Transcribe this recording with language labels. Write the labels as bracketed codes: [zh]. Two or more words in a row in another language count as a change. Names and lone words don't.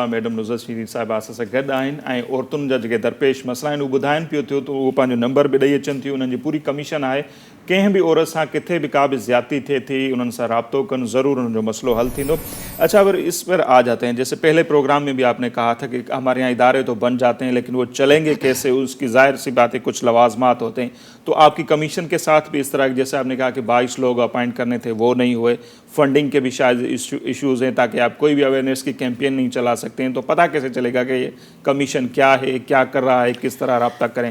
[sd] मैडम नुज़रत शीरी साहिबा असां सां गॾु आहिनि ऐं औरतुनि जा जेके दरपेश मसइला आहिनि उहे ॿुधाइनि पियो थियो, त उहो पंहिंजो नंबर बि ॾेई अचनि थियूं. उन्हनि जी पूरी कमीशन आहे, कंहिं बि औरत सां किथे भी का भी ज़्यादती थिए थी उन्हनि सां राब्तो कनि, ज़रूर उन्हनि जो मसलो हल थींदो. [ur] اچھا، اگر اس پر آ جاتے ہیں، جیسے پہلے پروگرام میں بھی آپ نے کہا تھا کہ ہمارے یہاں ادارے تو بن جاتے ہیں لیکن وہ چلیں گے کیسے، اس کی ظاہر سی بات ہے کچھ لوازمات ہوتے ہیں. تو آپ کی کمیشن کے ساتھ بھی اس طرح، جیسے آپ نے کہا کہ 22 لوگ اپوائنٹ کرنے تھے وہ نہیں ہوئے، فنڈنگ کے بھی شاید ایشوز ہیں، تاکہ آپ کوئی بھی اویئرنس کی کیمپین نہیں چلا سکتے ہیں، تو پتا کیسے چلے گا کہ یہ کمیشن کیا ہے، کیا کر رہا ہے، کس طرح رابطہ کریں?